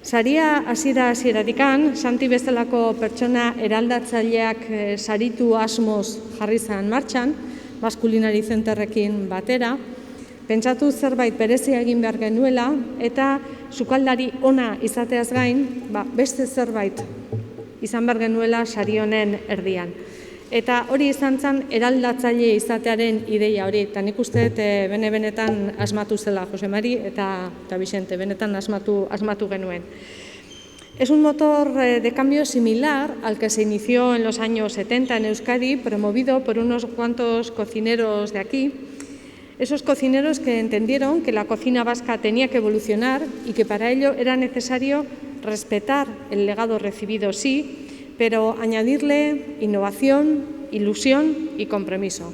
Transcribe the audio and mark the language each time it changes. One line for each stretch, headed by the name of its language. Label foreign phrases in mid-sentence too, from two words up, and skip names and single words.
Basque: Saria hasiera-hasieratik, Santi bezalako pertsona eraldatzaileak saritu asmoz jarri zen martxan, Maskulinari Zenterrekin batera, pentsatu zerbait berezia egin behar genuela eta sukaldari ona izateaz gain, beste zerbait izan behar genuela sari honen erdian. Eta hori izan zen eraldatzaile izatearen ideia hori, eta nik uste benetan asmatu zela Jose Mari eta Vicente, benetan asmatu genuen.
Spanish: Es un motor de cambio similar al que se inició en los años 70 en Euskadi, promovido por unos cuantos cocineros de aquí, esos cocineros que entendieron que la cocina vasca tenía que evolucionar y que para ello era necesario respetar el legado recibido, sí, pero añadirle innovación, ilusión y compromiso.